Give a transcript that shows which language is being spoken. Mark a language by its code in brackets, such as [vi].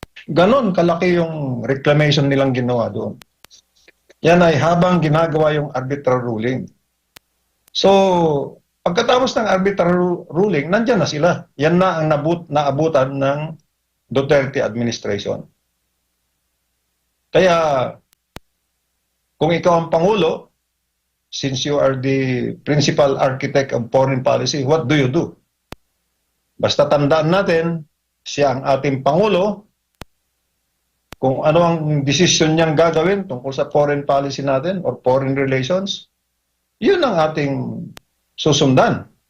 [tl] Ganon kalaki yung reclamation nilang ginawa doon. Yan ay habang ginagawa yung arbitral ruling. So, pagkatapos ng arbitral ruling, nandyan na sila. Yan na ang naabutan ng Duterte administration. Kaya, kung ikaw ang Pangulo, [en] since you are the principal architect of foreign policy, what do you do? [tl] Basta tandaan natin, siya ang ating Pangulo, kung ano ang desisyon niyang gagawin tungkol sa foreign policy natin or foreign relations, yun ang ating susundan.